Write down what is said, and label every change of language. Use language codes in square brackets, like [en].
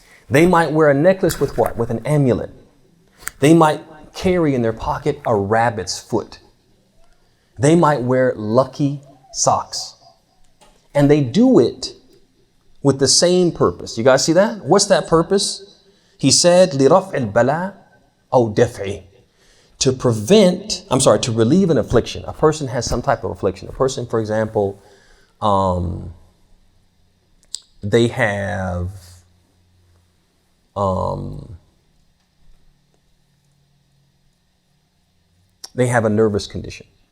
[en] They might wear a necklace with what? With an amulet. They might carry in their pocket a rabbit's foot. They might wear lucky socks. And they do it with the same purpose. You guys see that? What's that purpose? He said, [ar] لِرَفْعِ الْبَلَاءِ أَوْ دَفْعِ. [en] To relieve an affliction. A person has some type of affliction. A person, for example, they have a nervous condition.